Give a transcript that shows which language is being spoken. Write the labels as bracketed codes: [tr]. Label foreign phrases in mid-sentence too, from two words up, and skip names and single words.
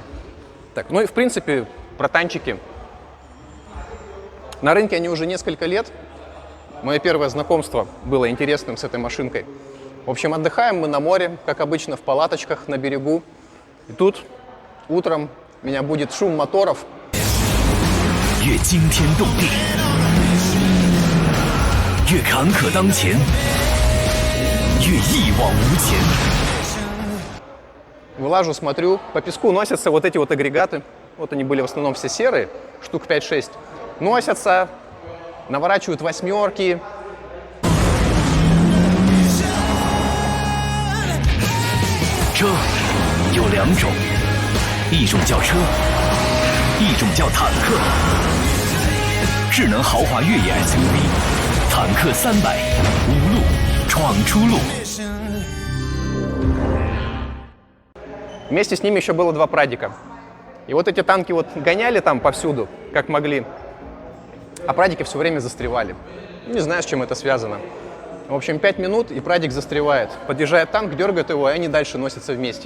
[ru] Так, ну и в принципе, про танчики. На рынке они уже несколько лет. Мое первое знакомство было интересным с этой машинкой. В общем, отдыхаем мы на море, как обычно, в палаточках на берегу. И тут утром меня будет шум моторов. [zh] 越惊天动地，越坎坷当前，越一往无前。 [ru] Вылажу, смотрю, по песку носятся вот эти вот агрегаты. Вот они были в основном все серые, штук 5-6. Носятся, наворачивают восьмерки. [zh] 车有2种，一种叫车，一种叫坦克。智能豪华越野 SUV， 坦克300，无路闯出路。 [ru] Вместе с ними еще было 2 прадика. И вот эти танки вот гоняли там повсюду, как могли. А прадики все время застревали. Не знаю, с чем это связано. В общем, 5 минут, и прадик застревает. Подъезжает танк, дергает его, и они дальше носятся вместе.